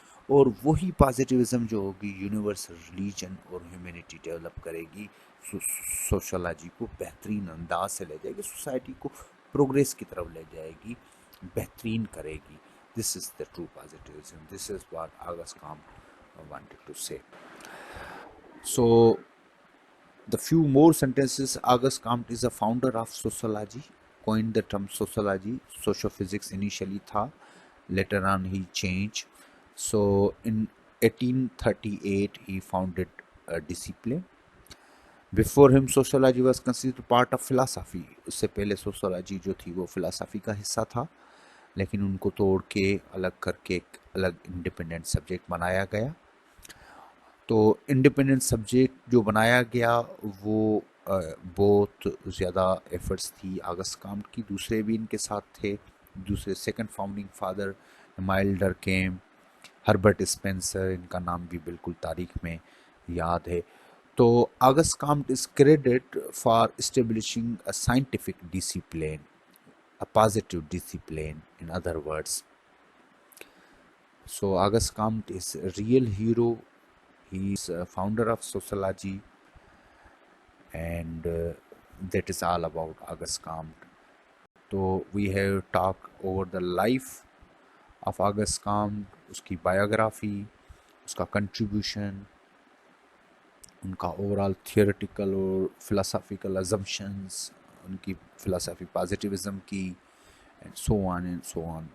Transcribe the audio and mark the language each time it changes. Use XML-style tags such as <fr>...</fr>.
<ur>اور وہی پازیٹیوزم جو ہوگی یونیورسل ریلیجن اور ہیومینٹی ڈیولپ کرے گی، سوشالوجی کو بہترین انداز سے لے جائے گی، سوسائٹی کو پروگریس کی طرف لے جائے گی، بہترین کرے گی.</ur> <en>This is the true positivism. This is what August Comte wanted to say. So the few more sentences. August Comte is a founder of sociology, coined the term sociology. Sociophysics initially tha, later on he changed. So in 1838 he founded a discipline. Before him sociology was considered part of philosophy.</en> <ur>اس سے پہلے sociology جو تھی وہ philosophy کا حصہ تھا، لیکن ان کو توڑ کے الگ کر کے ایک الگ انڈیپینڈنٹ سبجیکٹ بنایا گیا. تو انڈیپینڈنٹ سبجیکٹ جو بنایا گیا وہ بہت زیادہ ایفرٹس تھی آگسٹ کامٹ کی. دوسرے بھی ان کے ساتھ تھے، دوسرے second founding father Emil ڈرکیم، Herbert Spencer, ان کا نام بھی بالکل تاریخ میں یاد ہے.</ur> <en>تو August Comte is credit for establishing a scientific discipline, a positive discipline in other words. So August Comte is a real hero. He is a founder of sociology, and that is all about August Comte. So we have talked over the life of August Comte, uski biography, uska contribution, unka overall theoretical or philosophical assumptions, unki philosophy positivism ki, and so on and so on.</en>